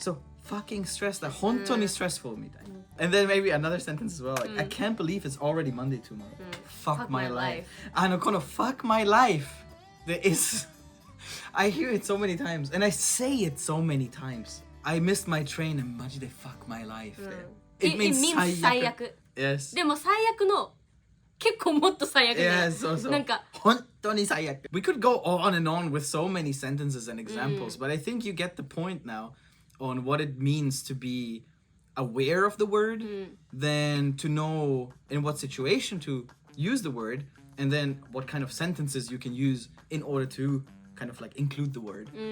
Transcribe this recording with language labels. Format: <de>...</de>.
<en>So fucking stress, that</en> <ja>本当に</ja> <en>stressful</en> <ja>みたいな.</ja> <en>And then maybe another sentence as well, like I can't believe it's already Monday tomorrow. Fuck my life.</en> <ja>この</ja> <en>fuck my life, there is I hear it so many times and I say it so many times. I missed my train and</en> <ja>マジで</ja> <en>fuck my life、 It means</en> <ja>最悪。</ja> <en>Yes.</en> <ja>でも最悪の結構もっと最悪で、そうそう。なんか本当に最悪。</ja> <en>We could go on and on with so many sentences and examples, but I think you get the point now on what it means to be aware of the word, then to know in what situation to use the word, and then what kind of sentences you can use in order to kind of like include the word.</en>